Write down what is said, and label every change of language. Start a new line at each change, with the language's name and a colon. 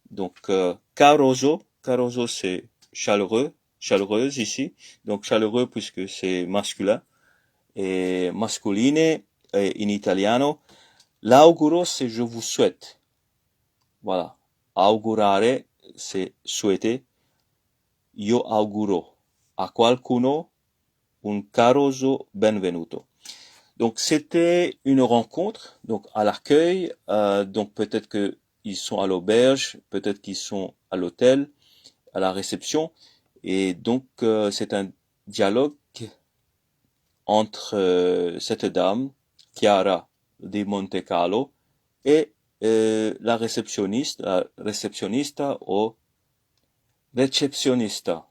French: Donc, caroso c'est chaleureuse ici. Donc, chaleureux puisque c'est masculin. Et masculine
Italian: in italiano.
French: L'auguro, c'est je vous souhaite. Voilà. Augurare, c'est souhaiter.
Italian: Io auguro a qualcuno un caroso benvenuto.
French: Donc c'était une rencontre, donc à l'accueil, donc peut-être que ils sont à l'auberge, peut-être qu'ils sont à l'hôtel, à la réception, et donc c'est un dialogue entre cette dame, Chiara di Montecalo, et la réceptionniste ou receptionista.